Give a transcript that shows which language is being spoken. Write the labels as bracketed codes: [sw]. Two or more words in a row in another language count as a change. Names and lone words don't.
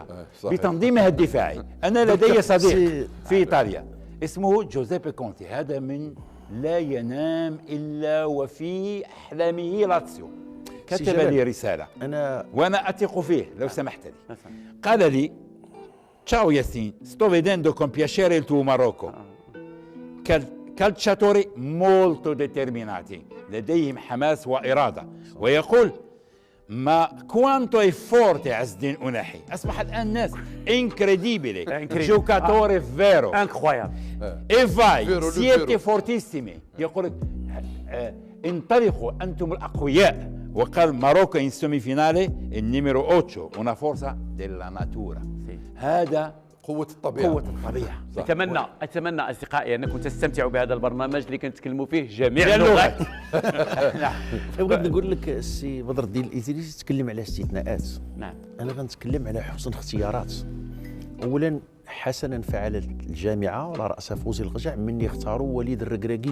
[ar] صحيح. بتنظيمها الدفاعي. انا لدي صديق في ايطاليا اسمه جوزيبي كونتي، هذا من لا ينام الا وفي احلامه لاتسيو. كتب لي رساله وانا اثق فيه لو سمحت لي. قال لي: [it] Ciao Yassin, sto vedendo con piacere il tuo Marocco. Calciatori molto determinati, [ar] لديهم حماس وإرادة. ويقول: ما [it] quanto è forte [ar] عز الدين أناحي. أصبح الآن ناس [it] incredibile, giocatore vero, incroyable, e vai, siete fortissimi. [ar] يقول لك انطلقوا أنتم الأقوياء. وقال ماروكو [it] in semifinale il numero 8 una forza della natura. [ar] هذا قوة الطبيعة. أتمنى أصدقائي أنكم تستمتعوا بهذا البرنامج اللي كنتكلموا فيه جميع اللغات. بغيت نقول لك السي بدر الدين الإدريسي تكلم على استثناءات. نعم. أنا غنتكلم على حسن اختيارات. أولا حسنا فعلت الجامعة على رأسها فوزي القجع من اختاروا وليد الركراكي.